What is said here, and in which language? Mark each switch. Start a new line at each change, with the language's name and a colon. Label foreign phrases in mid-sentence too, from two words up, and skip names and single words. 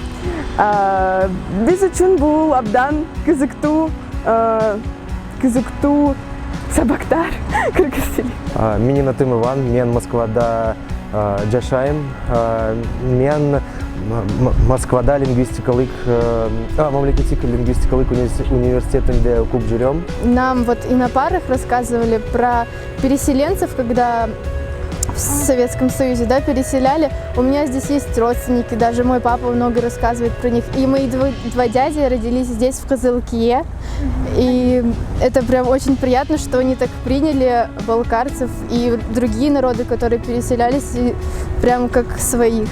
Kyrgyz: Биз үчүн бул абдан кызыктуу сабактар кыргыз тили. Менин атым Иван, мен Москвада жашайм. Мен Москвада лингвистикалык, мамлекеттик лингвистикалык университетинде окуп жүрөм.
Russian: Нам вот и на парах рассказывали про переселенцев, когда в Советском Союзе, да, переселяли. У меня здесь есть родственники, даже мой папа много рассказывает про них. И мои два дяди родились здесь, в Кызылкие. И это прям очень приятно, что они так приняли балкарцев и другие народы, которые переселялись, и прям как своих.